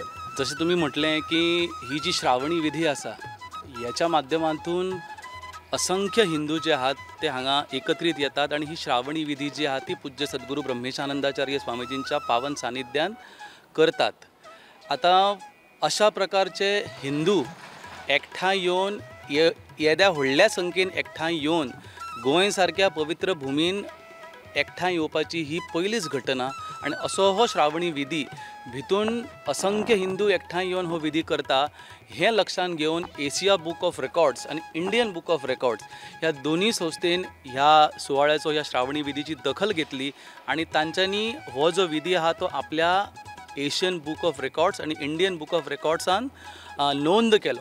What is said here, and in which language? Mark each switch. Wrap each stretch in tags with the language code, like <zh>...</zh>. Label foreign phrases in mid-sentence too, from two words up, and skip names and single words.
<mr>जसे तुम्ही म्हटलें की ही जी श्रावणी विधी आसा याच्या माध्यमातून असंख्य हिंदू जे आहात ते हांगा एकत्रित येतात आणि ही श्रावणी विधी जी आहा ती पूज्य सद्गुरू ब्रह्मेशानंदाचार्य स्वामीजींच्या पावन सानिध्यान करतात.</mr> <kok>आता अशा प्रकारचे हिंदू एकठांय येवन येद्या व्हडल्या संख्येन एकठांय येवन गोंय सारक्या पवित्र भुमीन एकठांय येवपाची ही पयलीच घटना. आणि असो हो श्रावणी विधी भितून असंख्य हिंदू एकठांय येवन हो विधी करता हे लक्षात घेवन एशिया बुक ऑफ रेकॉर्ड्स आणि इंडियन बुक ऑफ रेकॉर्ड्स ह्या दोन्ही संस्थेन ह्या सुवाळ्याचो, ह्या श्रावणी विधीची दखल घेतली आणि तांच्यांनी हो जो विधी आहा तो आपल्या एशियन बुक ऑफ रेकॉर्ड्स आणि इंडियन बुक ऑफ रेकॉर्ड्सान नोंद केलो.</kok>